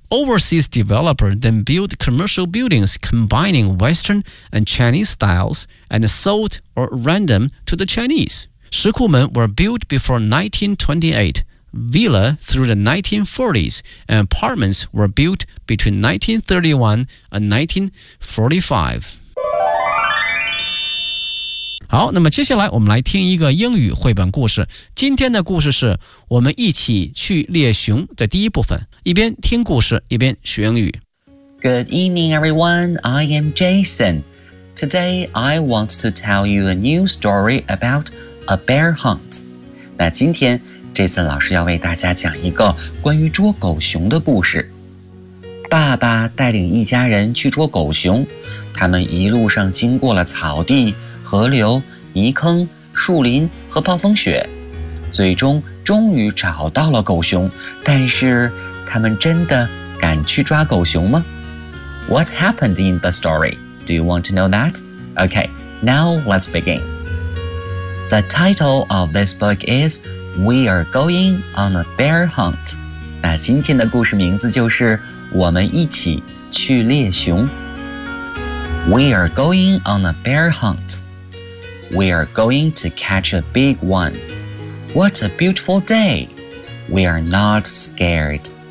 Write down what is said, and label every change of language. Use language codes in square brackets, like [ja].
[en] Overseas developers then built commercial buildings combining Western and Chinese styles and sold or rent them to the Chinese. 石库门 were built before 1928, villa through the 1940s, and apartments were built between 1931 and 1945. [zh] 好，那么接下来我们来听一个英语绘本故事。今天的故事是我们一起去猎熊的第一部分。一边听故事一边学英语。 [en] Good evening everyone, I am Jason. Today I want to tell you a new story about a bear hunt. [zh] 那今天 Jason 老师要为大家讲一个关于捉狗熊的故事。爸爸带领一家人去捉狗熊，他们一路上经过了草地、河流、泥坑、树林和暴风雪，最终于找到了狗熊。但是他们真的敢去抓狗熊吗？ [en] What happened in the story? Do you want to know that? Okay, now let's begin. The title of this book is We are going on a bear hunt. [zh] 那今天的故事名字就是我们一起去猎熊。 [en] We are going on a bear hunt. We are going to catch a big one. What a beautiful day. We are not scared.